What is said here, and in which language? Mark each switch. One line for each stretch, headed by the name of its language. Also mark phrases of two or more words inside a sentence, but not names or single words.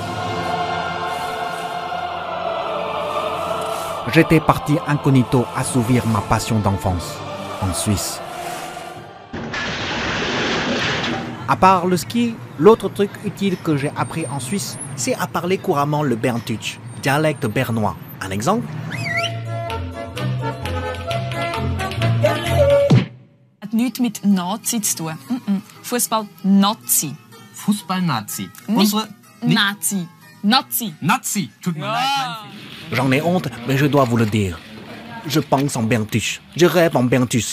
French: J'étais parti incognito assouvir ma passion d'enfance, en Suisse. À part le ski, l'autre truc utile que j'ai appris en Suisse, c'est à parler couramment le Berntuch, dialecte bernois. Un exemple?
German: Hat nichts mit Nazi zu tun. Fußball-Nazi. Fußball-Nazi. Nicht Nazi. Nazi. Nazi. Tut mir leid.
French: J'en ai honte, mais je dois vous le dire. Je pense en Berntuch. Je rêve en Berntuch.